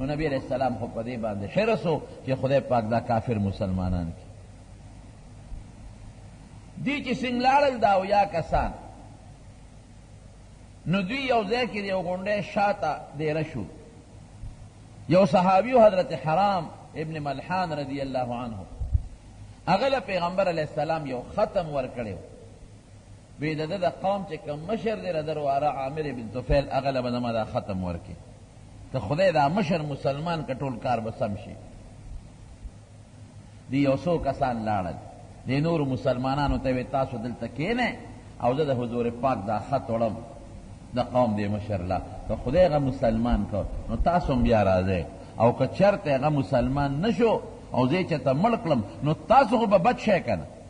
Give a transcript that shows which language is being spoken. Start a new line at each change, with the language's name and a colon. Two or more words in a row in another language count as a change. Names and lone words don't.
Pashto: نو نبی علیہ السلام خو په دې باندې حرص و چې خدای پاک دا کافر مسلمانان کړي. دی چې څنګه لاړل دا اویا کسان نو دوی یو ځای کې د یو غونډۍ شاته دیره شو. یو صحابیو حضرت حرام ابن ملحان رضی اللہ عنہ هغه له پیغمبر علیہ السلام یو ختم ورکړی وی د ده د قوم چې کوم مشر دی رده واره عامر بن طفیل هغه له به زما دا ختم ورکړي که خدای دا مشر مسلمان که ټول کار به سم شي. دی یو څو کسان لاړل دی نورو مسلمانانو ته وی تاسو دلته کښېنئ او زه د حضور پاک دا خط وړم د قوم دی مشر لا که خدای هغه مسلمان که نو تاسو هم بیا راځئ او که چرته هغه مسلمان نشو او زه یې چېرته مړ کړم نو تاسو خو به بد شئ که نه.